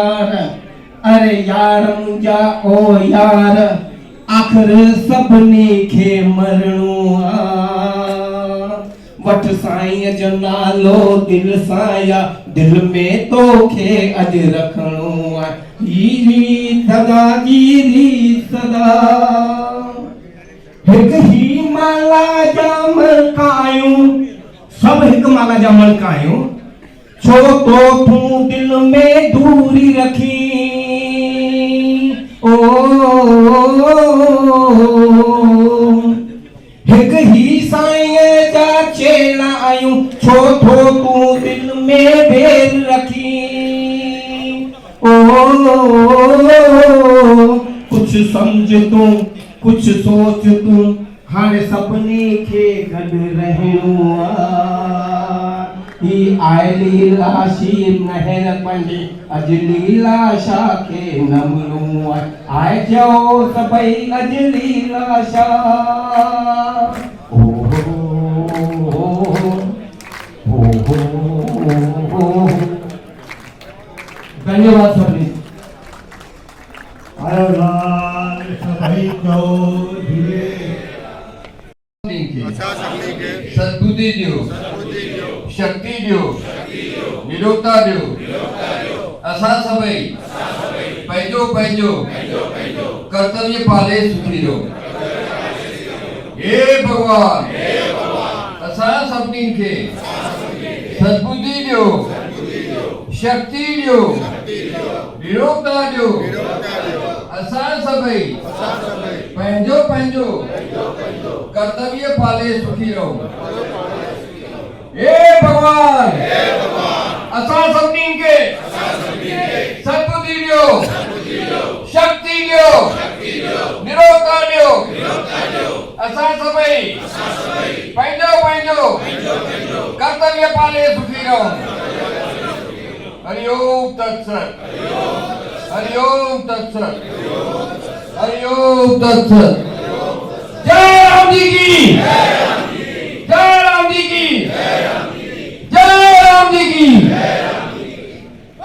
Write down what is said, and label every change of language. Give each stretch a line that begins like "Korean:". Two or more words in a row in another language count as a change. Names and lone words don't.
Sindhi: यार मुंहिंजा ओ यार आख़िर सभिनी खे मरणो वठ साईं जो नालो दिल सां या दिल में तोखे अॼु रखणो हीरी सदा जीरी सदा हिक ही माला जा मलकायूं सब हिक माला जा मलकायूं छो तो तू दिल में दूरी रखी ओ हिक ही साईं जा चेला आयूं छो तो तू दिल में बेर रखी
Hindi: कुछ समझ तू कुछ सोच तू
Sindhi: हाणे सभिनी खे गॾु रहणो ही आए लीलाशी नहर पंहिंजी अॼु लीलाशा खे नमणो आए जो सभई अॼु लीलाशा धन्यवाद सभी सद्बुद्धि दियो शक्ति दियो निरोगता दियो असां सभई पंहिंजो पंहिंजो कर्तव्य पाले सुखी रहो हे भगवान असां सभिनी खे सद्बुद्धि दियो शक्ति दियो निरोगता दियो असां सभई पंहिंजो पंहिंजो कर्तव्य पाले सुखी रहो हे भगवान असां सभिनी खे सद्बुद्धि दियो शक्ति दियो निरोगता दियो असां सभई पंहिंजो पंहिंजो कर्तव्य पाले सुखी रहो
Sanskrit: हरिओम तत्सत हरिओम तत्सत हरिओम तत्सत
Hindi: जय राम जी की जय राम जी की जय राम जी की